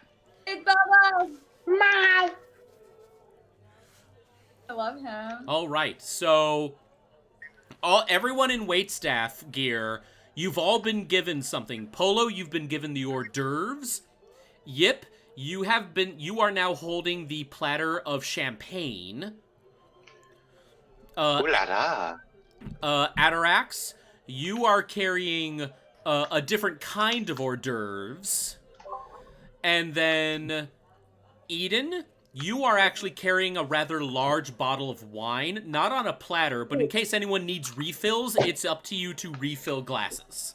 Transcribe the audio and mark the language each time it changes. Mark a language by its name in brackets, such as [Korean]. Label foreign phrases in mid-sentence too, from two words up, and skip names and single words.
[English] It's Bubba. Meow. I love him. All right, so everyone in waitstaff gear, you've all been given something. Polo, you've been given the hors d'oeuvres. Yip, you are now holding the platter of champagne. Ooh la la. Atarax, you are carrying a different kind of hors d'oeuvres. And then Eden, you are actually carrying a rather large bottle of wine, not on a platter, but in case anyone needs refills, it's up to you to refill glasses.